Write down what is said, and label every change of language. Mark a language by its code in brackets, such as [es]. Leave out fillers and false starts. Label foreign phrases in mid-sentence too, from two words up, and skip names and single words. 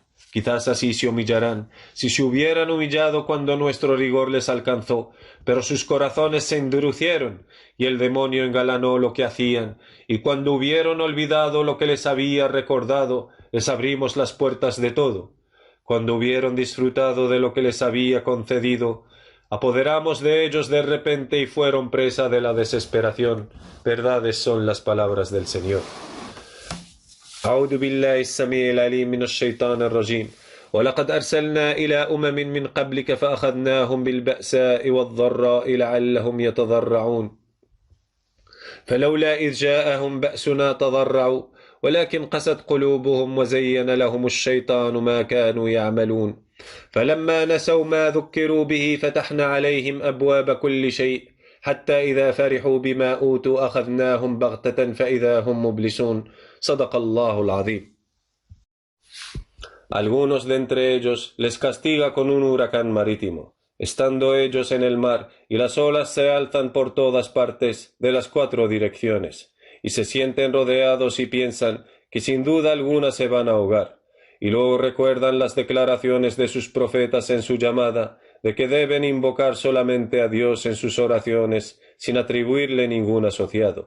[es] Quizás así se humillarán, si se hubieran humillado cuando nuestro rigor les alcanzó, pero sus corazones se endurecieron, y el demonio engalanó lo que hacían, y cuando hubieron olvidado lo que les había recordado, les abrimos las puertas de todo. Cuando hubieron disfrutado de lo que les había concedido, apoderamos de ellos de repente y fueron presa de la desesperación. Verdades son las palabras del Señor. [ar] أعوذ بالله السميع العليم من الشيطان الرجيم ولقد أرسلنا إلى من قبلك فأخذناهم بالبأساء والضراء لعلهم يتضرعون فلولا إذ جاءهم بأسنا تضرعوا ولكن قست قلوبهم وزين لهم الشيطان ما كانوا يعملون فلما نسوا ما ذكروا به فتحنا عليهم أبواب كل شيء حتى إذا فرحوا بما أوتوا أخذناهم بغتة فإذا هم مبلسون صدق الله العظيم. [es] Algunos de entre ellos les castiga con un huracán marítimo, estando ellos en el mar, y las olas se alzan por todas partes de las 4 direcciones, y se sienten rodeados y piensan que sin duda alguna se van a ahogar, y luego recuerdan las declaraciones de sus profetas en su llamada, de que deben invocar solamente a Dios en sus oraciones, sin atribuirle ningún asociado.